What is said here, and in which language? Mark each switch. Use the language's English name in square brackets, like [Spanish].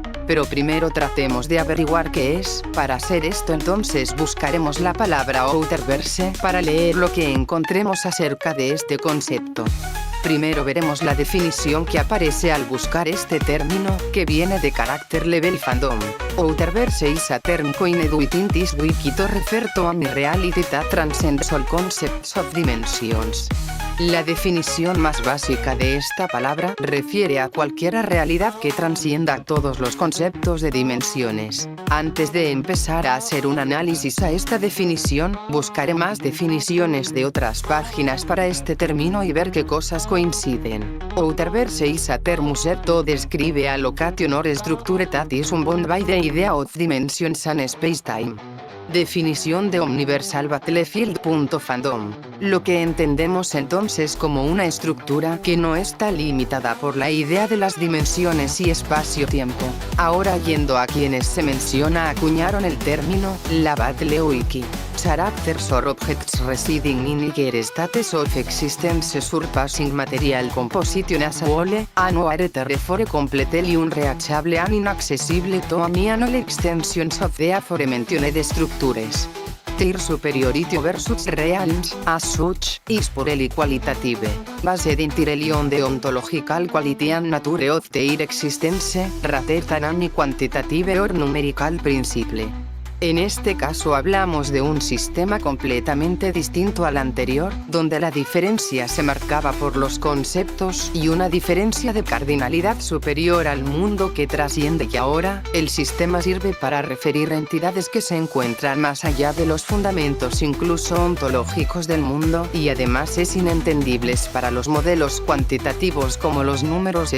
[Spanish] Pero primero tratemos de averiguar qué es. Para hacer esto entonces buscaremos la palabra outerverse para leer lo que encontremos acerca de este concepto. Primero veremos la definición que aparece al buscar este término, que viene de Character Level Fandom. [English] Outerverse is a term coined within this wiki to refer to any reality that transcends all concepts of dimensions. [Spanish] La definición más básica de esta palabra refiere a cualquier realidad que trascienda todos los conceptos de dimensiones. Antes de empezar a hacer un análisis a esta definición, buscaré más definiciones de otras páginas para este término y ver qué cosas coinciden. [English] Outerverse is a term used to describe a location or structure that is bound by the idea of dimensions and space-time. [Spanish] Definición de Universal Battlefield.fandom. Lo que entendemos entonces como una estructura que no está limitada por la idea de las dimensiones y espacio-tiempo. Ahora, yendo a quienes se menciona acuñaron el término, la Battle Wiki. [English] Characters or objects residing in higher states of existence surpassing material composition as a whole, and are therefore completely unreachable and inaccessible to any and all extensions of the aforementioned structures. Their superiority versus realms, as such, is purely qualitative, based entirely on the ontological quality and nature of their existence, rather than any quantitative or numerical principle. [Spanish] En este caso hablamos de un sistema completamente distinto al anterior, donde la diferencia se marcaba por los conceptos y una diferencia de cardinalidad superior al mundo que trasciende, y ahora, el sistema sirve para referir entidades que se encuentran más allá de los fundamentos incluso ontológicos del mundo, y además es inentendible para los modelos cuantitativos como los números.